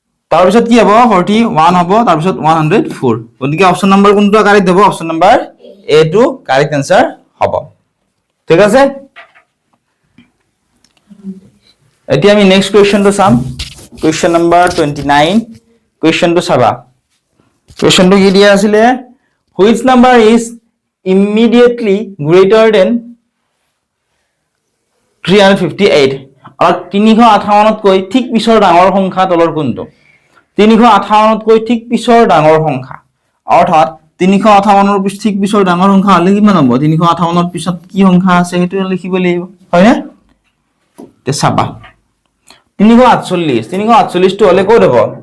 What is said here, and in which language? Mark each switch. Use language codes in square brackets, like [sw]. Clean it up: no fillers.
[as] তাৰ পিছত কি হ'ব 41 হ'ব তাৰ পিছত 104 গতিকে অপচন নম্বৰ কোনটো কাৰেক্ট হ'ব অপচন নম্বৰ এ টো কাৰেক্ট आंसर হ'ব ঠিক আছে এতিয়া আমি নেক্সট কোৱেশ্চনটো চাম কোৱেশ্চন নম্বৰ 29 কোৱেশ্চনটো চাবা কোৱেশ্চনটো কি দিয়া আছিল [en] Which number is immediately greater than 358? [as] আৰু 358তকৈ ঠিক পিছৰ ডাঙৰ সংখ্যা তলৰ কোনটো? 358তকৈ ঠিক পিছৰ ডাঙৰ সংখ্যা অৰ্থাৎ 358ৰ ঠিক পিছৰ ডাঙৰ সংখ্যা হলে কিমান হ'ব? 358ৰ পিছত কি সংখ্যা আছে সেইটো লিখিব লাগিব, হয়নে? তে চাবা 348 টো হলে ক'ত হ'ব?